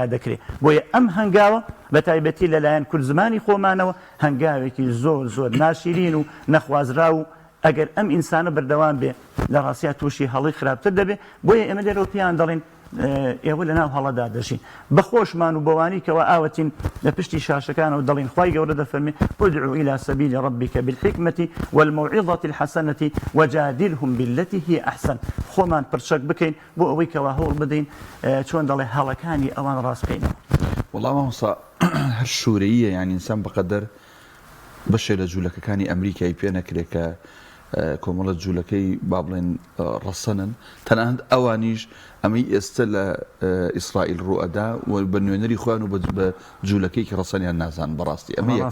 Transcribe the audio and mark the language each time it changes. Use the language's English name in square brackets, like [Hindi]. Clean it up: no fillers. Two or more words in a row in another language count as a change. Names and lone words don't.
[Central Kurdish] دەکرێت بۆیە ئەم هەنگاوە بە تایبەتی لەلایەن کورد زمانی خۆمانەوە هەنگاوێکی زۆر زۆر ناشیرین و نەخوازرا و ئەگەر ئەم ئینسانە بەردەوام بێ لە ڕاستیا تووشی هەڵی خراپتر دەبێ بۆیە ئێمە لێرەوە پێیان دەڵێن ئێوە لە ناو هەڵەدا دەژین بەخۆشمان و بەوانی کەەوە ئاوەتین لە پشتی شاشەکانەوە دەڵین خی گەورە دەفەرمێ [Arabic] ادعوا إلى سبيل ربك بالحكمة والموعظة الحسنة وجادلهم بالتي هي أحسن [Central Kurdish] خۆمان پرچەک بکەین بۆ ئەوەی کەوا هەوڵ بدەین چۆن دەڵێ هەڵەکانی ئەوان ڕاست بکەینەوە وەڵام مامۆستا هەر شوورەیە یانی ئینسان بەقەدەر بەشێ لە جوولەکەەکانی ئەمریکای پێ نەکرێت کە کۆمەڵە جوولەکەی با بڵێن ڕەسەنن تەنانەت ئەوانیش ئەمەی ئێستا لە ئیسرائیل ڕوئەدا و بە نوێنەری خۆیان و بە جوولەکەی ڕەسەنیان نازان بەڕاستی ئەمە